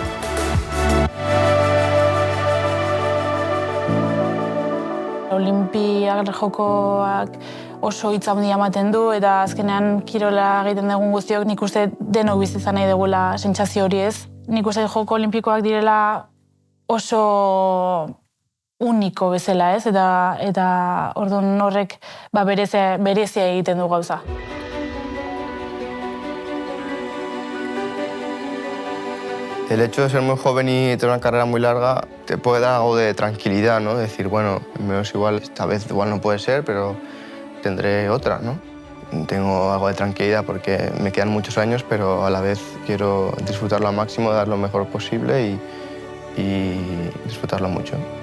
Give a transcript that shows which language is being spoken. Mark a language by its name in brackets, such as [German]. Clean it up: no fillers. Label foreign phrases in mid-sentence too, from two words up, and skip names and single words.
[Basque] Olimpiar jokoak oso hitz handia ematen du, eta azkenean kirola egiten dugun guztiok nik uste denok bizi izan nahi dugula sentsazio hori, ez? nik uste joko olimpikoak direla oso uniko bezala, ez? Eta orduan horrek berezia egiten du gauza. [Spanish] El hecho de ser muy joven y tener una carrera muy larga te puede dar algo de tranquilidad, ¿no? Decir, bueno, menos igual, esta vez igual no puede ser, pero tendré otra, ¿no? Tengo algo de tranquilidad porque me quedan muchos años, pero a la vez quiero disfrutarlo al máximo, dar lo mejor posible y disfrutarlo mucho.